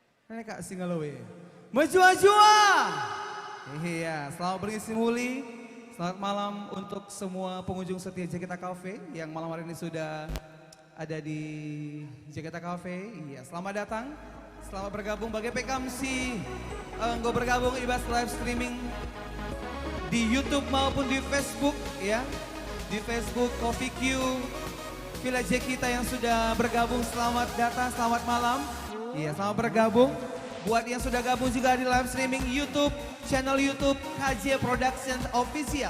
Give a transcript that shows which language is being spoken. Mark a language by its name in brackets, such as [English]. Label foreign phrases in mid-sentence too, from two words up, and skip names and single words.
[Indonesian] Ini Kak Singalowe. Menjua-jua. Iya, selamat berisi muli. Selamat malam untuk semua pengunjung setia Jakarta Cafe yang malam hari ini sudah ada di Jakarta Cafe. Iya, selamat datang. Selamat bergabung bagi PKMC. Enggo bergabung ibas [English] live streaming [Indonesian] di YouTube maupun di Facebook ya. Di Facebook Coffee Q Village kita yang sudah bergabung, selamat datang, selamat malam. Iya, selamat bergabung. Buat yang sudah gabung juga di [English] live streaming [Indonesian] YouTube, channel YouTube KJ Production Official.